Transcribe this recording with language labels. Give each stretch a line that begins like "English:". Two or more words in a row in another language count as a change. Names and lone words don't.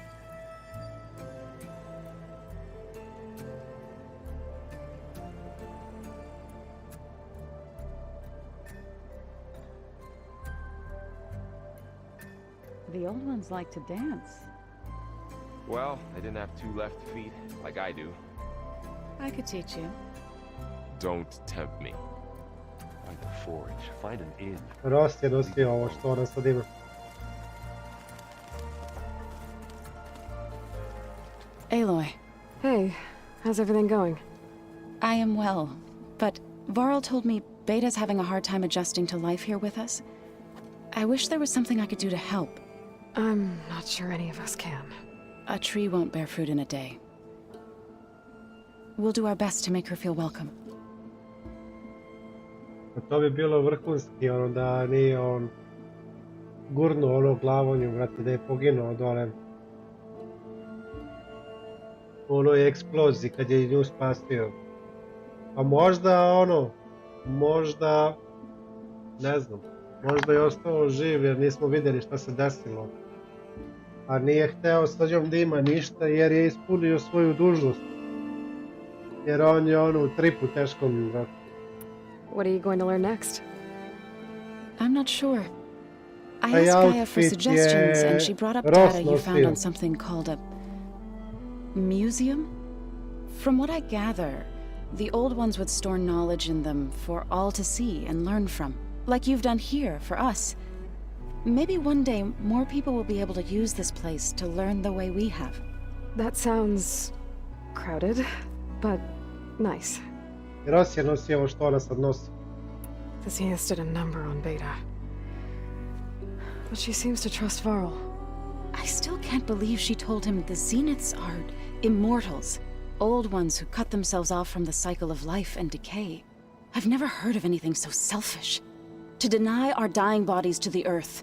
English: The old ones like to dance. Well, they didn't have two left feet, like I do. I could teach you. Don't tempt me. Find a forge, find an inn.
Serbian: Rost je nosio ovo što ona sad ima.
English: Aloy. Hey, how's everything going? I am well, but Varl told me Beta's having a hard time adjusting to life here with us. I wish there was something I could do to help. I'm not sure any of us can. A tree won't bear fruit in a day. We'll do our best to make her feel welcome.
Serbian: To bi bilo vrhunski, ono da nije on gurnuo ono glavonju, vrati, da je poginuo dole. U onoj eksploziji kad je nju spasio. A možda ono, možda, ne znam, možda je ostao živ jer nismo vidjeli šta se desilo. A nije hteo sa njom da ima ništa jer je ispunio svoju dužnost. Jer on je ono u tripu teškom, vrati.
English: What are you going to learn next? I'm not sure. I asked Gaia for suggestions, and she brought up data you found on something called a museum? From what I gather, the old ones would store knowledge in them for all to see and learn from, like you've done here for us. Maybe one day more people will be able to use this place to learn the way we have. That sounds crowded, but nice.
Serbian: Ross je nosio ovo što ona sad nosi.
English: The Zeniths did a number on Beta. But she seems to trust Varl. I still can't believe she told him the Zeniths are immortals. Old ones who cut themselves off from the cycle of life and decay. I've never heard of anything so selfish. To deny our dying bodies to the earth.